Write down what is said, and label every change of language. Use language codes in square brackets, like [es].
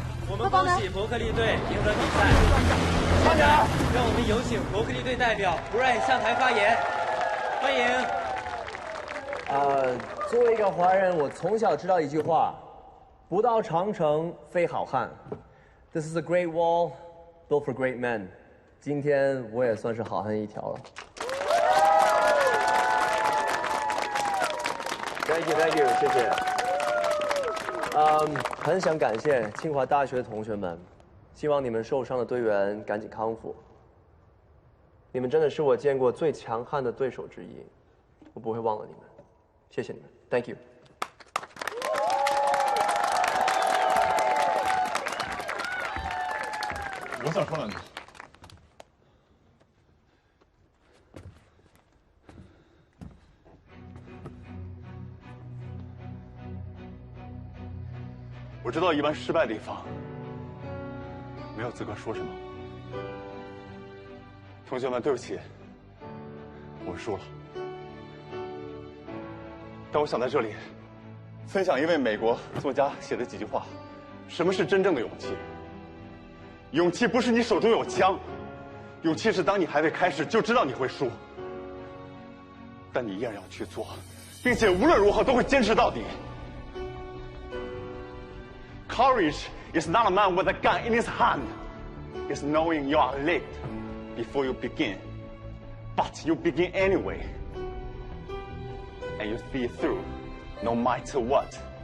[zh] 我们恭喜伯克利队赢得比赛。快点！让我们有请伯克利队代表 Brian 上台发言，欢迎。作为一个华人，我从小知道一句话：不到长城非好汉。 [en] This is a great wall built for great men。 [zh] 今天我也算是好汉一条了。 [en] Thank you， [zh] 谢谢。很想感谢清华大学的同学们，希望你们受伤的队员赶紧康复。你们真的是我见过最强悍的对手之一，我不会忘了你们。谢谢你们 ， [en] Thank you。 [zh] 我想说两句。我知道一般失败的一方没有资格说什么。同学们，对不起，我输了。但我想在这里分享一位美国作家写的几句话：什么是真正的勇气？勇气不是你手中有枪，勇气是当你还未开始就知道你会输，但你依然要去做，并且无论如何都会坚持到底。 [en] Courage is not a man with a gun in his hand. It's knowing you are late before you begin, but you begin anyway, and you see it through, no matter what.